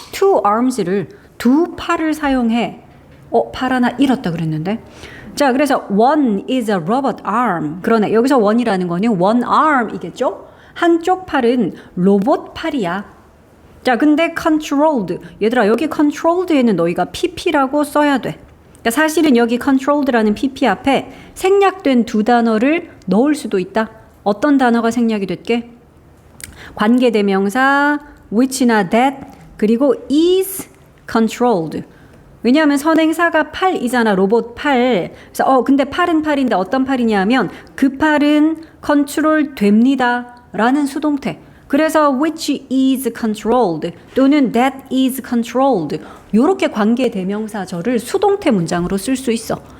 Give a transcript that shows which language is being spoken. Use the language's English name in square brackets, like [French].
[English] two arms [Korean] 를 두 팔을 사용해. 팔 하나 잃었다 그랬는데. 자, 그래서 [English] one is a robot arm. [Korean] 그러네. 여기서 one이라는 거는 one arm이겠죠? 한쪽 팔은 로봇 팔이야. 자, 근데 controlled. 얘들아, 여기 controlled에는 너희가 pp라고 써야 돼. 그러니까 사실은 여기 controlled라는 pp 앞에 생략된 두 단어를 넣을 수도 있다. 어떤 단어가 생략이 됐게? 관계대명사 which나 that 그리고 [English] is controlled. [Korean] 왜냐하면 선행사가 팔이잖아. 로봇 팔. 그래서 근데 팔은 팔인데 어떤 팔이냐 하면 그 팔은 컨트롤 됩니다 라는 수동태. 그래서 [English] which is controlled [Korean] 또는 [English] that is controlled [Korean] 요렇게 관계대명사절을 수동태 문장으로 쓸 수 있어.